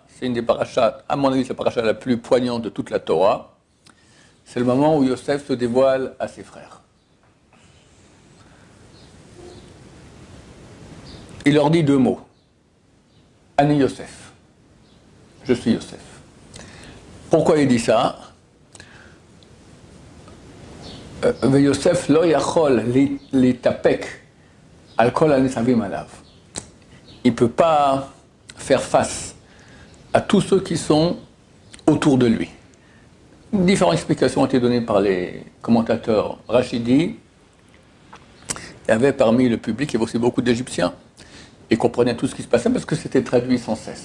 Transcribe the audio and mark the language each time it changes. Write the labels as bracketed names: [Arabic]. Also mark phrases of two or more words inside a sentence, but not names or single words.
[French] C'est une des parachas, à mon avis, c'est la paracha la plus poignante de toute la Torah. C'est le moment où Yosef se dévoile à ses frères. Il leur dit deux mots. [Hebrew] אני יוסף. [French] Je suis Yosef. Pourquoi il dit ça? [Hebrew] יוסף לא יכול להתאפק על כל הניצבים עליו. [French] Il ne peut pas faire face à tous ceux qui sont autour de lui. Différentes explications ont été données par les commentateurs Rachidi. Il y avait parmi le public, il y avait aussi beaucoup d'Égyptiens. Ils comprenaient tout ce qui se passait parce que c'était traduit sans cesse.